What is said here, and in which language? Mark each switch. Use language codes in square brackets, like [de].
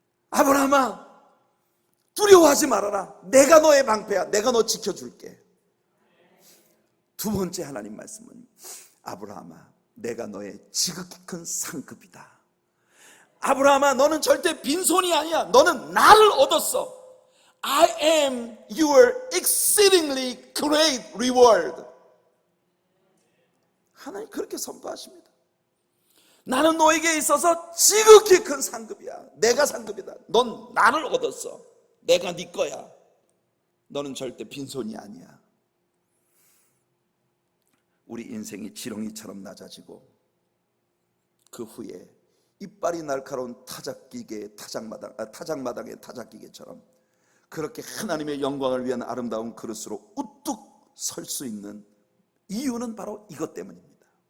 [ko] 아브라함아, 두려워하지 말아라. 내가 너의 방패야. 내가 너 지켜줄게. 두 번째 하나님 말씀은, 아브라함아, 내가 너의 지극히 큰 상급이다. 아브라함아, 너는 절대 빈손이 아니야. 너는 나를 얻었어. [en] I am your exceedingly great reward. [ko] 하나님 그렇게 선포하십니다. 나는 너에게 있어서 지극히 큰 상급이야. 내가 상급이다. 넌 나를 얻었어. 내가 네 거야. 너는 절대 빈손이 아니야. 우리 인생이 지렁이처럼 낮아지고 그 후에 이빨이 날카로운 타작마당의 타작기계처럼 그렇게 하나님의 영광을 위한 아름다운 그릇으로 우뚝 설 수 있는 이유는 바로 이것 때문입니다.